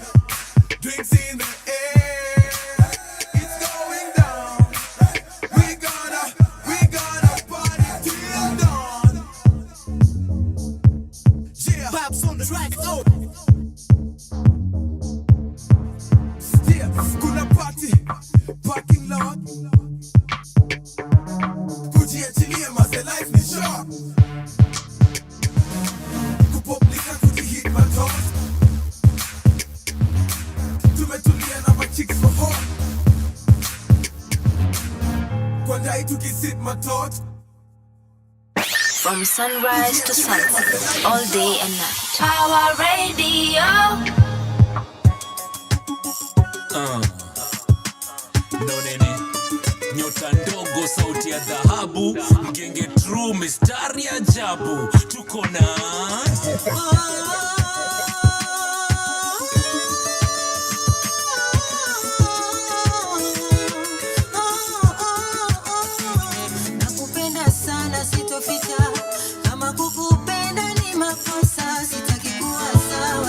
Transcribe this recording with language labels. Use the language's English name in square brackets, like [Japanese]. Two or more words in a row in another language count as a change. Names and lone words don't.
[English] Drinks in the air. It's going down. We gonna party till dawn. Yeah, Pops on the track. Oh. Yeah, [Swahili] kuna party, [English] parking lot. [Swahili] Kujiachilia mase life ni short. Kupoplika kujihit matot. Tumetulia na machicks [English] for hot. [Swahili] Kwa dai tukisit matot. [English] From sunrise to sunset, all day and night. Power Radio. [Swahili] Nonene nyota ndogo, sauti ya dhahabu, mgenge true, mistari ajabu, tuko na Nakupenda sana sitoficha, kama kukupenda ni makosa, sitaki kuwa sawa